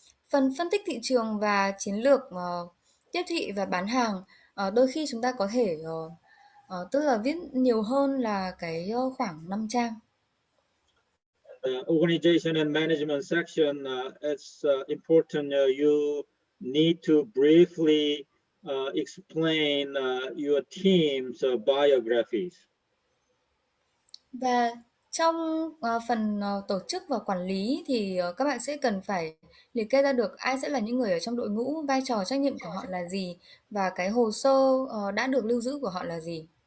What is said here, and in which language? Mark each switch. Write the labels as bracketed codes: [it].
[vi] Phần phân tích thị trường và chiến lược tiếp thị và bán hàng, đôi khi chúng ta có thể tức là viết nhiều hơn là cái khoảng 5 trang. [en] The organization and management section, it's important you need to briefly explain your team's biographies. [vi] Và trong phần tổ chức và quản lý thì các bạn sẽ cần phải liệt kê ra được ai sẽ là những người ở trong đội ngũ, vai trò trách nhiệm của họ là gì và cái hồ sơ đã được lưu giữ của họ là gì.